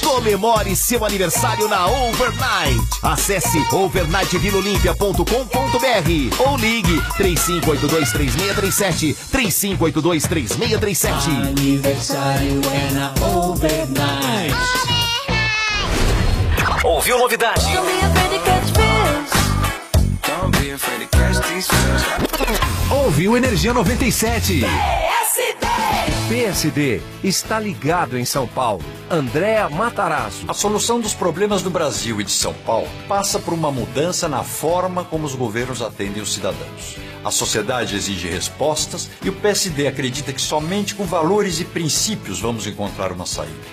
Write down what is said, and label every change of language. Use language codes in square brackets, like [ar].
[pt] Comemore seu aniversário na Overnight. Acesse overnightvilolimpia.com.br ou ligue 3582-3637. 3582-3637. Aniversário é na Overnight. Ouviu novidade? [en] Don't be afraid to catch fish. Don't be afraid to catch these fish. [pt] Ouviu Energia 97. PSD! PSD está ligado em São Paulo. Andréa Matarazzo. A solução dos problemas do Brasil e de São Paulo passa por uma mudança na forma como os governos atendem os cidadãos. A sociedade exige respostas e o PSD acredita que somente com valores e princípios vamos encontrar uma saída.